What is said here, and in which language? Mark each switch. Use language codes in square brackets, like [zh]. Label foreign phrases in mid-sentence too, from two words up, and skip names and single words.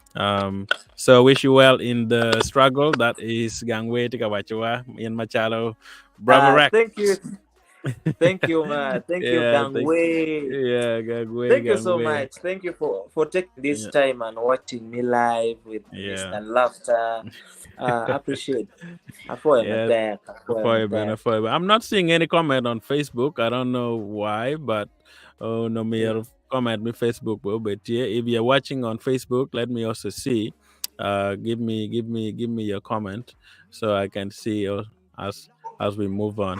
[en] So wish you well in the struggle. That is Gangwei Tikawachua in Machalo. Bravo Rex. Thank you. Thank you, man. Thank you, Yeah, Gangwei. Gangwei, Thank you so Gangwei. much. Thank you for taking this Yeah, time and watching me live with yeah, Mr. Laughter. Appreciate. Afoy yeah. [ach] matek. Afoy matek. [en] I'm not seeing any comment on Facebook. I don't know why, but oh no, me Mm. comment me Facebook. But yeah, if you're watching on Facebook, let me also see. Give me your comment so I can see, as as we move on.